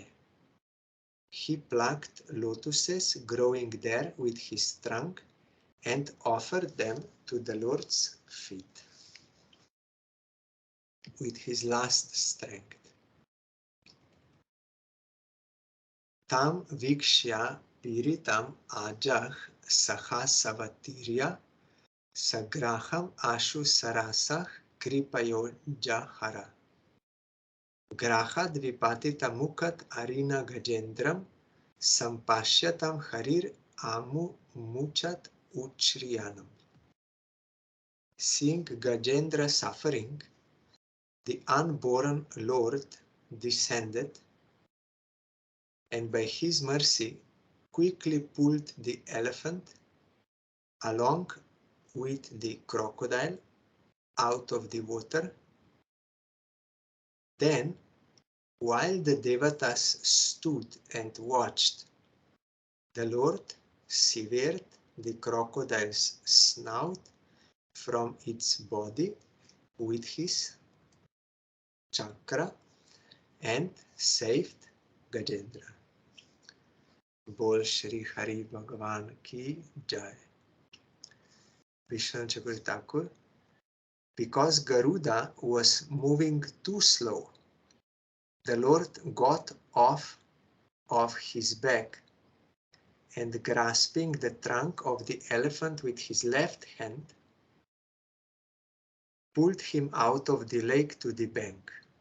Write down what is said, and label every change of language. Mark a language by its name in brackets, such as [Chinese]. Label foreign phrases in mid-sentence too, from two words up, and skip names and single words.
[English] He plucked lotuses growing there with his trunk and offered them to the Lord's feet with his last strength. [Sanskrit] तं वीक्ष्य पीडितम् अजः सहसावतीर्य सग्राहम् आशु सरसः कृपयो जहार. ग्राहाद् विपाटित मुखाद् अरिणा गजेन्द्रं सम्पश्यतां हरिर् अमू मुचद् उच्छ्रियाणाम्. [English] Seeing Gajendra suffering, the unborn Lord descended and by his mercy quickly pulled the elephant along with the crocodile out of the water. Then, while the Devatas stood and watched, the Lord severed the crocodile's snout from its body with his chakra and saved Gajendra. [Hindi] बोल श्री हरि भगवान की जय. [English] Vishnu Chakravarti, because Garuda was moving too slow, the Lord got off of his back and grasping the trunk of the elephant with his left hand, pulled him out of the lake to the bank.